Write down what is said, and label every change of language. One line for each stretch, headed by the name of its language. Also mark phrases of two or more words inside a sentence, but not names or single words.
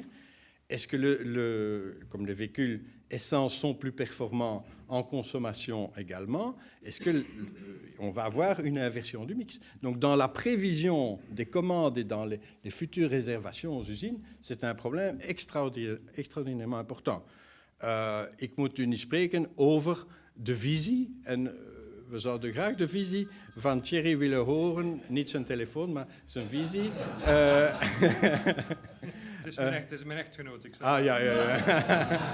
French: Est-ce que, comme les véhicules essence sont plus performants en consommation également, est-ce qu'on va avoir une inversion du mix? Donc, dans la prévision des commandes et dans les futures réservations aux usines, c'est un problème extraordinairement important.
Dutch: Ik moet u niet spreken over de visie. En we zouden graag de visie van Thierry willen horen. Niet zijn telefoon, maar zijn visie. Het is mijn echtgenoot. Ja.